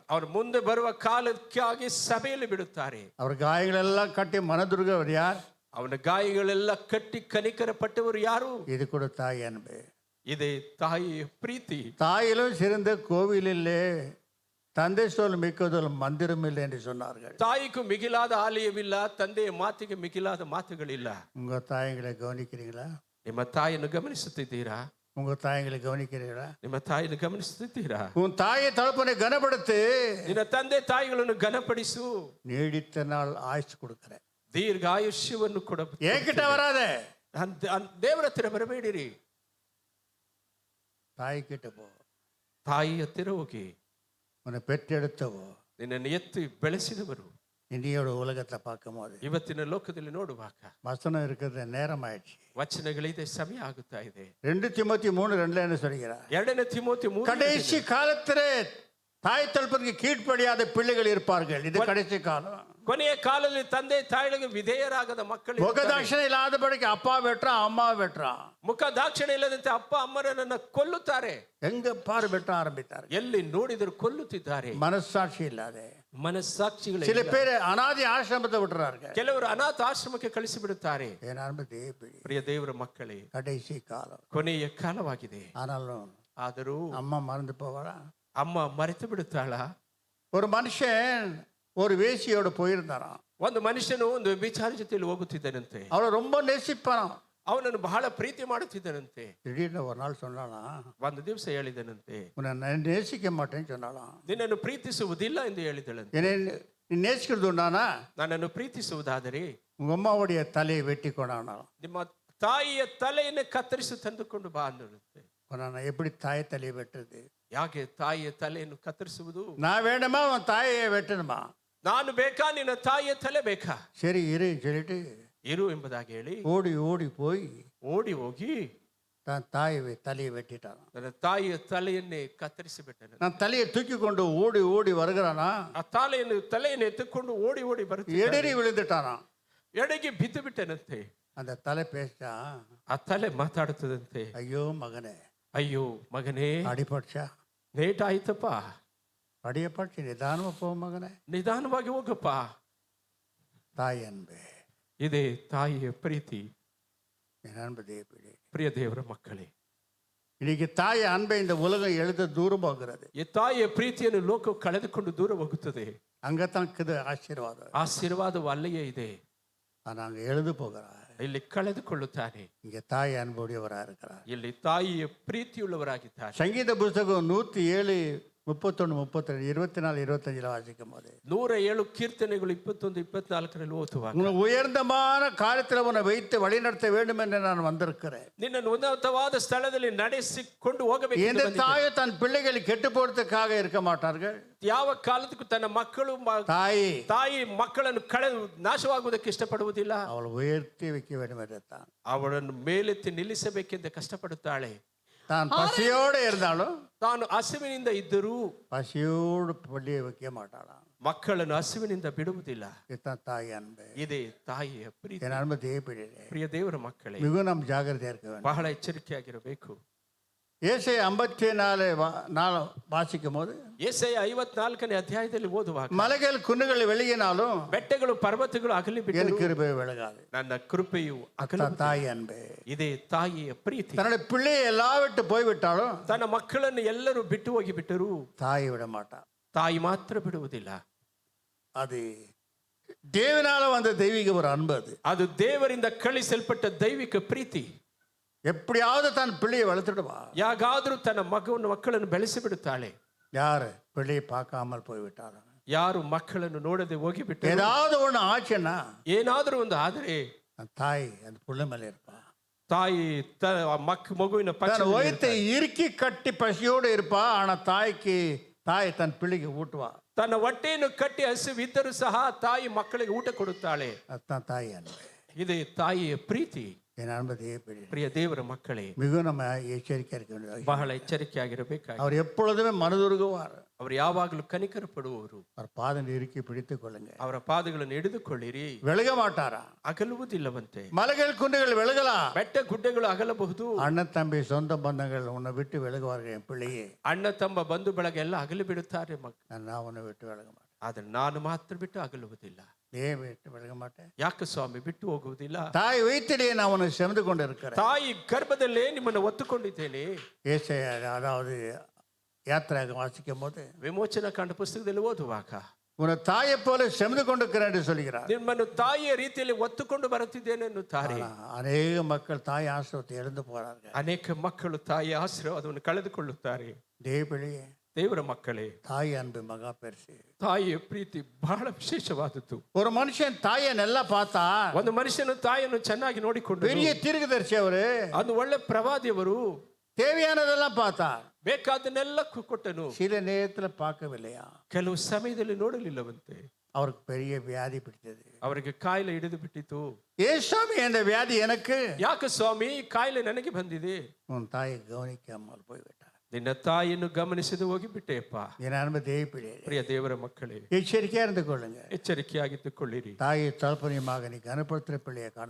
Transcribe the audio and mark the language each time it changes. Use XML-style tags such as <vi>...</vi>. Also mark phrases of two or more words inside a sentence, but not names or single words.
<kn>ಅವರು ಮುಂದೆ ಬರುವ ಕಾಲಕ್ಕಾಗಿ ಸಭೆಯಲ್ಲಿ ಬಿಡುತ್ತಾರೆ.</kn> <ta>அவர் காயங்கள் எல்லாம் கட்டி மனதுருகிறவர் யார்?</ta> <kn>ಅವನ ಗಾಯಗಳೆಲ್ಲ ಕಟ್ಟಿ ಕನಿಕರ ಪಟ್ಟವರು ಯಾರು?</kn> <ta>இது கூட தாய் அன்பு.</ta> <kn>ಇದೇ ತಾಯಿಯ ಪ್ರೀತಿ.</kn> <ta>தாயிலும் சிறந்த கோவிலிலே தந்தை சொல் மிக்கதொரு மந்திரம் இல்லை என்று சொன்னார்கள்.</ta> <kn>ತಾಯಿಗೂ ಮಿಗಿಲಾದ ಆಲಯವಿಲ್ಲ, ತಂದೆಯ ಮಾತಿಗೆ ಮಿಗಿಲಾದ ಮಾತುಗಳಿಲ್ಲ.</kn> <ta>உங்க தாய்களை கவனிக்கிறீங்களா?</ta> <kn>ನಿಮ್ಮ ತಾಯಿಯನ್ನು ಗಮನಿಸುತ್ತಿದ್ದೀರಾ?</kn> <ta>உங்க தாய்களை கவனிக்கிறீங்களா?</ta> <kn>ನಿಮ್ಮ ತಾಯಿಯನ್ನು ಗಮನಿಸುತ್ತಿದ್ದೀರಾ?</kn> <ta>உன் தாயை தகப்பனை கனப்படுத்து.</ta> <kn>ನಿನ್ನ ತಂದೆ ತಾಯಿಗಳನ್ನು ಘನಪಡಿಸು.</kn> <ta>நீடித்த நாள் ஆயுசு கொடுக்கிறேன்.</ta> <kn>ದೀರ್ಘ ಆಯುಷ್ಯವನ್ನು ಕೊಡ.</kn> <ta>ஏகிட்ட வராத,</ta> <kn>ದೇವರ ಹತ್ತಿರ ಬರಬೇಡಿರಿ.</kn> <ta>தாய் கிட்ட போ.</ta> <kn>ತಾಯಿ ಹತ್ತಿರ ಹೋಗಿ.</kn> <ta>உன்னை பெற்றெடுத்தவோ,</ta> <kn>ನಿನ್ನನ್ನು ಎತ್ತಿ ಬೆಳೆಸಿದವರು</kn> <ta>இந்தியோட உலகத்தை பார்க்கும் போது</ta> <kn>ಇವತ್ತಿನ ಲೋಕದಲ್ಲಿ ನೋಡುವಾಗ</kn> <ta>வசனம் இருக்கிறது நேரம் ஆயிடுச்சு.</ta> <kn>ವಚನಗಳಿದೆ, ಸಮಯ ಆಗುತ್ತಾ ಇದೆ.</kn> <ta>2 திமோத்தி 3:2 என்ன சொல்கிறார்?</ta> <kn>2 ತಿಮೋಥಿ 3</kn> <ta>கடைசி காலத்திலே தாய் தகப்பனுக்கு கீழ்ப்படியாத பிள்ளைகள் இருப்பார்கள். இது கடைசி காலம்.</ta> <kn>ಕೊನೆಯ ಕಾಲದಲ್ಲಿ ತಂದೆ ತಾಯಿಗಳಿಗೆ ವಿಧೇಯರಾಗದ ಮಕ್ಕಳು,</kn> <ta>முகதாட்சணை இல்லாதபடிக்கு அப்பா வெட்டுறான், அம்மா வெட்டுறான்.</ta> <kn>ಮುಖ ದಾಕ್ಷಿಣ್ಯ ಇಲ್ಲದಂತೆ ಅಪ್ಪ ಅಮ್ಮರನ್ನ ಕೊಲ್ಲುತ್ತಾರೆ.</kn> <ta>எங்க பாரு வெட்ட ஆரம்பித்தார்கள்.</ta> <kn>ಎಲ್ಲಿ ನೋಡಿದರೂ ಕೊಲ್ಲುತ್ತಿದ್ದಾರೆ.</kn> <ta>மனசாட்சி இல்லாத</ta> <kn>ಮನಸ್ಸಾಕ್ಷಿಗಳು.</kn> <ta>சில பேர் அனாதை ஆசிரமத்தை விட்டுறார்கள்.</ta> <kn>ಕೆಲವರು ಅನಾಥ ಆಶ್ರಮಕ್ಕೆ ಕಳಿಸಿ ಬಿಡುತ್ತಾರೆ. ಪ್ರಿಯ ದೇವರ ಮಕ್ಕಳೇ,</kn> <ta>கடைசி காலம்,</ta> <kn>ಕೊನೆಯ ಕಾಲವಾಗಿದೆ.</kn> <ta>ஆனாலும்</ta> <kn>ಆದರೂ</kn> <ta>அம்மா மறந்து போவாளா?</ta> <kn>ಅಮ್ಮ ಮರೆತು ಬಿಡುತ್ತಾಳ?</kn> <ta>ஒரு மனுஷன் ஒரு வேசியோட போயிருந்தாராம்.</ta> <kn>ಒಂದು ಮನುಷ್ಯನು ಒಂದು ವಿಚಾರ ಜೊತೆಯಲ್ಲಿ ಹೋಗುತ್ತಿದ್ದನಂತೆ.</kn> <ta>அவளை ரொம்ப நேசிப்பானாம்.</ta> <kn>ಅವನನ್ನು ಬಹಳ ಪ್ರೀತಿ ಮಾಡುತ್ತಿದ್ದನಂತೆ.</kn> <ta>திடீர்னு ஒரு நாள் சொன்னாலாம்,</ta> <kn>ಒಂದು ದಿವಸ ಹೇಳಿದನಂತೆ,</kn> <ta>உன்னை நேசிக்க மாட்டேன்னு சொன்னாலாம்.</ta> <kn>ನಿನ್ನನ್ನು ಪ್ರೀತಿಸುವುದಿಲ್ಲ ಎಂದು ಹೇಳಿದಳಂತೆ.</kn> <ta>என்னை நீ நேசிக்கிறது உண்டானா</ta> <kn>ನನ್ನನ್ನು ಪ್ರೀತಿಸುವುದಾದರೆ</kn> <ta>உங்க அம்மாவுடைய தலையை வெட்டி கொண்டானா.</ta> <kn>ನಿಮ್ಮ ತಾಯಿಯ ತಲೆಯನ್ನು ಕತ್ತರಿಸಿ ತಂದುಕೊಂಡು ಬಾ ಅನ್ನುತ್ತೆ.</kn> <ta>நான் எப்படி தாய் தலையை வெட்டுறது?</ta> <kn>ಯಾಕೆ ತಾಯಿಯ ತಲೆಯನ್ನು ಕತ್ತರಿಸುವುದು?</kn> <ta>நான் வேணுமா உன் தாயை வெட்டணுமா?</ta> <kn>ನಾನು ಬೇಕಾ ನಿನ್ನ ತಾಯಿಯ ತಲೆ ಬೇಕಾ?</kn> <ta>சரி இரு சொல்லிட்டு</ta> <kn>ಇರು ಎಂಬುದಾಗಿ ಹೇಳಿ</kn> <ta>ஓடி ஓடி போய்</ta> <kn>ಓಡಿ ಹೋಗಿ</kn> <ta>தான் தாயை தலையை வெட்டிட்டான்.</ta> <kn>ನನ್ನ ತಾಯಿಯ ತಲೆಯನ್ನೇ ಕತ್ತರಿಸಿ ಬಿಟ್ಟನು.</kn> <ta>நான் தலையை தூக்கி கொண்டு ஓடி ஓடி வருகிறானா,</ta> <kn>ಆ ತಲೆಯನ್ನು ಎತ್ತುಕೊಂಡು ಓಡಿ ಓಡಿ ಬರುತ್ತಿ</kn> <ta>எடறி விழுந்துட்டானா.</ta> <kn>ಎಡೆಗೆ ಬಿದ್ದು ಬಿಟ್ಟನಂತೆ.</kn> <ta>அந்த தலை பேசா,</ta> <kn>ಆ ತಲೆ ಮಾತಾಡುತ್ತದಂತೆ,</kn> <ta>ஐயோ மகனே,</ta> <kn>ಅಯ್ಯೋ ಮಗನೇ,</kn> <ta>அடிபட்சா,</ta> <kn>ಲೇಟ್ ಆಯ್ತಪ್ಪ,</kn> <ta>அடியப்பட்டு நிதானமா போ மகனே.</ta> <kn>ನಿಧಾನವಾಗಿ ಹೋಗಪ್ಪ.</kn> <ta>தாய் அன்பே,</ta> <kn>ಇದೇ ತಾಯಿಯ ಪ್ರೀತಿ.</kn> <ta>என் அன்பு தேவப்பிள்ளை,</ta> <kn>ಪ್ರಿಯ ದೇವರ ಮಕ್ಕಳೇ,</kn> <ta>இன்னைக்கு தாய் அன்பை இந்த உலகம் எழுத தூரமாகிறது.</ta> <kn>ಈ ತಾಯಿಯ ಪ್ರೀತಿಯನ್ನು ಲೋಕ ಕಳೆದುಕೊಂಡು ದೂರ ಹೋಗುತ್ತದೆ.</kn> <ta>அங்கத்தான் இருக்குது ஆசீர்வாதம்.</ta> <kn>ಆಶೀರ್ವಾದವು ಅಲ್ಲಿಯೇ ಇದೆ,</kn> <ta>ஆனா அங்க எழுது போகிறார்.</ta> <kn>ಇಲ್ಲಿ ಕಳೆದುಕೊಳ್ಳುತ್ತಾನೆ.</kn> <ta>இங்க தாய் அன்புடையவரா இருக்கிறார்.</ta> <kn>ಇಲ್ಲಿ ತಾಯಿಯ ಪ್ರೀತಿಯುಳ್ಳವರಾಗಿದ್ದಾರೆ.</kn> <ta>சங்கீத புஸ்தகம் 107 31 32 24 25 வாசிக்கும் போது</ta> <kn>107 ಕೀರ್ತನೆಗಳು 21 24 ಓದುವಾಗ,</kn> <ta>உன்னை உயர்ந்தமான காரியத்தில் உன்னை வைத்து வழிநடத்த வேண்டும் என்று நான் வந்திருக்கிறேன்.</ta> <kn>ನಿನ್ನನ್ನು ಉನ್ನತವಾದ ಸ್ಥಳದಲ್ಲಿ ನಡೆಸಿಕೊಂಡು ಹೋಗಬೇಕು.</kn> <ta>எந்த தாயை தன் பிள்ளைகளை கெட்டு போறதுக்காக இருக்க மாட்டார்கள்.</ta> <kn>ಯಾವ ಕಾಲದಕ್ಕೂ ತನ್ನ ಮಕ್ಕಳು ತಾಯಿ ಮಕ್ಕಳನ್ನು ಕಳೆದು ನಾಶವಾಗುವುದಕ್ಕೆ ಇಷ್ಟಪಡುವುದಿಲ್ಲ.</kn> <ta>அவளை உயர்த்தி வைக்க வேண்டும் என்று தான்</ta> <kn>ಅವಳನ್ನು ಮೇಲೆತ್ತಿ ನಿಲ್ಲಿಸಬೇಕೆಂದು ಕಷ್ಟಪಡುತ್ತಾಳೆ.</kn> <ta>தான் பசியோடு இருந்தாலும்,</ta> <kn>ತಾನು ಹಸಿವಿನಿಂದ ಇದ್ದರೂ</kn> <ta>பசியோடு பள்ளியை வைக்க மாட்டாளாம்.</ta> <kn>ಮಕ್ಕಳನ್ನು ಹಸಿವಿನಿಂದ ಬಿಡುವುದಿಲ್ಲ.</kn> <ta>இதுதான் தாய் அன்பு.</ta> <kn>ಇದೇ ತಾಯಿಯ ಪ್ರೀತಿ.</kn> <ta>என் அன்பு தேவப்பிள்ளையே,</ta> <kn>ಪ್ರಿಯ ದೇವರ ಮಕ್ಕಳೇ,</kn> <ta>மிகவும் நாம் ஜாகிரதையா இருக்க வேண்டும்.</ta> <kn>ಬಹಳ ಎಚ್ಚರಿಕೆಯಾಗಿರಬೇಕು.</kn> <ta>ஏசாயா 54 வாசிக்கும் போது,</ta> <kn>ಯೆಶಾಯ 54ನೇ ಅಧ್ಯಾಯದಲ್ಲಿ ಓದುವಾಗ,</kn> <ta>மலைகள் குன்றுகள் வெளியினாலும்</ta> <kn>ಬೆಟ್ಟಗಳು ಪರ್ವತಗಳು ಅಗಲಿ</kn> <ta>என்</ta> <kn>ಬಿಟ್ಟರು,</kn> <ta>கிருபை விலகாது.</ta> <kn>ನನ್ನ ಕೃಪೆಯು ಅಗಲ.</kn> <ta>தாய் அன்பு.</ta> <kn>ಇದೇ ತಾಯಿಯ ಪ್ರೀತಿ.</kn> <ta>தன்னுடைய பிள்ளையை எல்லா விட்டு போய்விட்டாலும்</ta> <kn>ತನ್ನ ಮಕ್ಕಳನ್ನು ಎಲ್ಲರೂ ಬಿಟ್ಟು ಹೋಗಿ ಬಿಟ್ಟರು,</kn> <ta>தாயை விட மாட்டான்.</ta> <kn>ತಾಯಿ ಮಾತ್ರ ಬಿಡುವುದಿಲ್ಲ.</kn> <ta>அது தேவனால வந்த தெய்வீக ஒரு அன்பு.</ta> <kn>ಅದು ದೇವರಿಂದ ಕಳಿಸಲ್ಪಟ್ಟ ದೈವಿಕ ಪ್ರೀತಿ.</kn> <ta>எப்படியாவது தன் பிள்ளையை வளர்த்துடுவா.</ta> <kn>ಯಾಗಾದ್ರೂ ತನ್ನ ಮಕ್ಕಳನ್ನು ಬೆಳೆಸಿ ಬಿಡುತ್ತಾಳೆ.</kn> <ta>யாரு பிள்ளையை பார்க்காமல் போய்விட்டாலும்,</ta> <kn>ಯಾರು ಮಕ್ಕಳನ್ನು ನೋಡದೆ ಹೋಗಿ ಬಿಟ್ಟರು,</kn> <ta>ஏதாவது ஒண்ணு ஆச்சுன்னா</ta> <kn>ಏನಾದ್ರೂ ಒಂದು ಆದರೆ</kn> <ta>தாய் அந்த புள்ள மேல இருப்பா.</ta> <kn>ತಾಯಿ ಮಗುವಿನ</kn> <ta>தன் ஒயத்தை இறுக்கி கட்டி பசியோடு இருப்பா. ஆனா தாய் தன் பிள்ளைக்கு ஊட்டுவா.</ta> <kn>ತನ್ನ ಹೊಟ್ಟೆಯನ್ನು ಕಟ್ಟಿ ಹಸಿವಿದ್ದರೂ ಸಹ ತಾಯಿ ಮಕ್ಕಳಿಗೆ ಊಟ ಕೊಡುತ್ತಾಳೆ.</kn> <ta>அதுதான் தாய் அன்பு.</ta> <kn>ಇದೇ ತಾಯಿಯ ಪ್ರೀತಿ.</kn> <ta>என் அன்பு தேவப்பிள்ளை,</ta> <kn>ಪ್ರಿಯ ದೇವರ ಮಕ್ಕಳೇ,</kn> <ta>மிகவும் நம்ம எச்சரிக்கையா இருக்க வேண்டும்.</ta> <kn>ಬಹಳ ಎಚ್ಚರಿಕೆಯಾಗಿರಬೇಕಾಗಿ.</kn> <ta>அவர் எப்பொழுதுமே மனதுருகுவார்.</ta> <kn>ಅವರು ಯಾವಾಗಲೂ ಕನಿಕರ ಪಡುವವರು.</kn> <ta>அவர் பாதம் இறுக்கி பிடித்துக் கொள்ளுங்க.</ta> <kn>ಅವರ ಪಾದಗಳನ್ನು ಹಿಡಿದುಕೊಳ್ಳಿರಿ.</kn> <ta>விலக மாட்டாரா?</ta> <kn>ಅಗಲುವುದಿಲ್ಲವಂತೆ.</kn> <ta>மலைகள் குன்றுகள் விலகலாம்,</ta> <kn>ಬೆಟ್ಟ ಗುಡ್ಡಗಳು ಅಗಲಬಹುದು.</kn> <ta>அண்ணன் தம்பி சொந்த பந்தங்கள் உன்னை விட்டு விலகுவார்கள். என் பிள்ளையே,</ta> <kn>ಅಣ್ಣ ತಮ್ಮ ಬಂಧು ಬಳಗ ಎಲ್ಲ ಅಗಲಿ ಬಿಡುತ್ತಾರೆ.</kn> <ta>நான் உன்னை விட்டு விலக மாட்டேன்.</ta> <kn>ಆದರೆ ನಾನು ಮಾತ್ರ ಬಿಟ್ಟು ಅಗಲುವುದಿಲ್ಲ.</kn> <ta>ஏன் விட்டு விலக மாட்டேன்?</ta> <kn>ಯಾಕೆ ಸ್ವಾಮಿ ಬಿಟ್ಟು ಹೋಗುವುದಿಲ್ಲ?</kn> <ta>தாய் வயிற்றிலே நான் உன்னை சுமந்து கொண்டு இருக்கிறேன்.</ta> <kn>ತಾಯಿ ಗರ್ಭದಲ್ಲೇ ನಿಮ್ಮನ್ನು ಒತ್ತುಕೊಂಡಿದ್ದೇನೆ.</kn> <ta>ஏசாயா அதாவது யாத்திராக வாசிக்கும் போது,</ta> <kn>ವಿಮೋಚನಾ ಕಾಂಡ ಪುಸ್ತಕದಲ್ಲಿ ಓದುವಾಗ,</kn> <ta>உன்னை தாயை போல சுமந்து கொண்டிருக்கிறேன் என்று சொல்கிறார்.</ta> <kn>ನಿಮ್ಮನ್ನು ತಾಯಿಯ ರೀತಿಯಲ್ಲಿ ಒತ್ತುಕೊಂಡು ಬರುತ್ತಿದ್ದೇನೆ ಎನ್ನುತ್ತಾರೆ.</kn> <ta>அநேக மக்கள் தாய் ஆசிரத்தை இழந்து போறார்கள்.</ta> <kn>ಅನೇಕ ಮಕ್ಕಳು ತಾಯಿಯ ಆಶೀರ್ವಾದವನ್ನು ಕಳೆದುಕೊಳ್ಳುತ್ತಾರೆ.</kn> <ta>தேவப்பிள்ளையே,</ta> <kn>ದೇವರ ಮಕ್ಕಳೇ,</kn> <ta>தாய் அன்பு மகா பெருசு.</ta> <kn>ತಾಯಿಯ ಪ್ರೀತಿ ಬಹಳ ವಿಶೇಷವಾದದ್ದು.</kn> <ta>ஒரு மனுஷன் தாயை நல்லா பார்த்தா,</ta> <kn>ಒಂದು ಮನುಷ್ಯನು ತಾಯಿಯನ್ನು ಚೆನ್ನಾಗಿ ನೋಡಿಕೊಂಡು,</kn> <ta>பெரிய தீர்க்கதரிசி அவரு,</ta> <kn>ಅದು ಒಳ್ಳೆ ಪ್ರವಾದಿಯವರು,</kn> <ta>தேவையானதெல்லாம் பார்த்தா,</ta> <kn>ಬೇಕಾದನ್ನೆಲ್ಲ ಕೊಟ್ಟನು.</kn> <ta>சில நேரத்துல பார்க்கவில்லையா?</ta> <kn>ಕೆಲವು ಸಮಯದಲ್ಲಿ ನೋಡಲಿಲ್ಲವಂತೆ.</kn> <ta>அவருக்கு பெரிய வியாதி பிடித்தது.</ta> <kn>ಅವರಿಗೆ ಕಾಯಿಲೆ ಹಿಡಿದು ಬಿಟ್ಟಿತು.</kn> <ta>ஏசாமி, அந்த வியாதி எனக்கு.</ta> <kn>ಯಾಕೆ ಸ್ವಾಮಿ ಕಾಯಿಲೆ ನನಗೆ ಬಂದಿದೆ?</kn> <ta>உன் தாயை கவனிக்காமல் போய்விட்டார்.</ta> <kn>ನಿನ್ನ ತಾಯಿಯನ್ನು ಗಮನಿಸದೆ ಹೋಗಿಬಿಟ್ಟೆಯಪ್ಪ.</kn> <ta>என் அன்பு தேவப்பிள்ளை,</ta> <kn>ಪ್ರಿಯ ದೇವರ ಮಕ್ಕಳೇ,</kn> <ta>எச்சரிக்கையா இருந்து கொள்ளுங்க.</ta> <kn>ಎಚ್ಚರಿಕೆಯಾಗಿಟ್ಟುಕೊಳ್ಳಿರಿ.</kn> <ta>தாயை தகப்பனையுமாக நீ கனப்படுத்துற பிள்ளையை காண.</ta>